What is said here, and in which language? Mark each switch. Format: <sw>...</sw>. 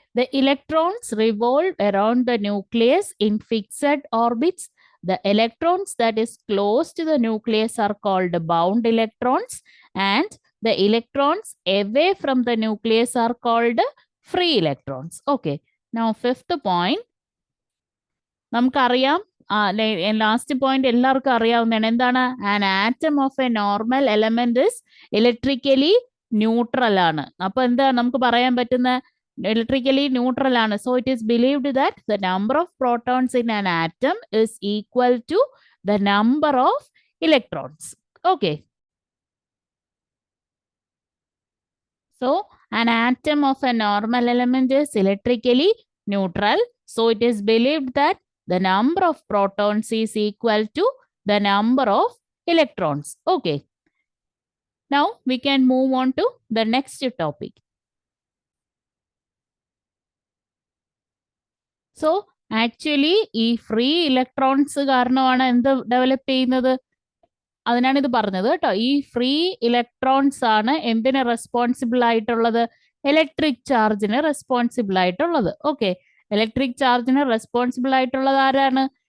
<en>The electrons revolve around the nucleus in fixed orbits. The electrons that is close to the nucleus are called bound electrons, and the electrons away from the nucleus are called free electrons. Okay. Now fifth point.</en> <ml>നമുക്കറിയാം, last point എല്ലാവർക്കും അറിയാവുന്നതാണ്. എന്താണ്?</ml> <en>An atom of a normal element is electrically neutral ആണ്.</en> <ml>അപ്പൊ എന്താ നമുക്ക് പറയാൻ പറ്റുന്ന? electrically neutral ആണ്.</ml> <en>So it is believed that the number of protons in an atom is equal to the number of electrons. Okay. So an atom of a normal element is electrically neutral. So it is believed that the number of protons is equal to the number of electrons. Okay. Now we can move on to the next topic.</en> <ml>So actually ഈ free electrons കാരണമാണ് എന്ത് develop ചെയ്യുന്നത്? അതിനാണ് ഇത് പറഞ്ഞത് കേട്ടോ. ഈ free electrons ആണ് എന്തിന് റെസ്പോൺസിബിൾ ആയിട്ടുള്ളത്? ഇലക്ട്രിക് ചാർജിന് റെസ്പോൺസിബിൾ ആയിട്ടുള്ളത്. ഓക്കെ, ഇലക്ട്രിക് ചാർജിന് റെസ്പോൺസിബിൾ ആയിട്ടുള്ളത് ആരാണ്?</ml>